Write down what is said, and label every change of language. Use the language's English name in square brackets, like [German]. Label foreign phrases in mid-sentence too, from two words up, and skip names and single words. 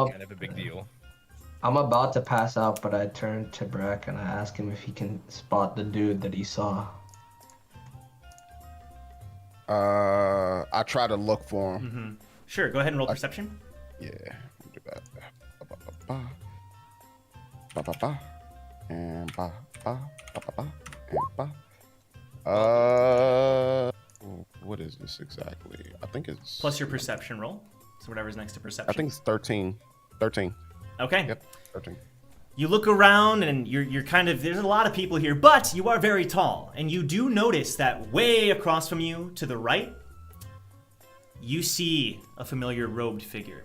[English] up- kind of a big deal. I'm about to pass out, but I turn to Brack and I ask him if he can spot the dude that he saw. I try to look for him. Mm-hmm. Sure, go ahead and roll perception. Yeah. Do that. Ba, ba, ba. Ba, ba, ba. And ba, ba, ba, ba, ba, and ba. What is this exactly? I think it's Plus your perception roll. So whatever's next to perception. I think it's 13. 13. Okay. Yep, 13. You look around and you're kind of, there's a lot of people here, but you are very tall. And you do notice that way across from you to the right, you see a familiar robed figure.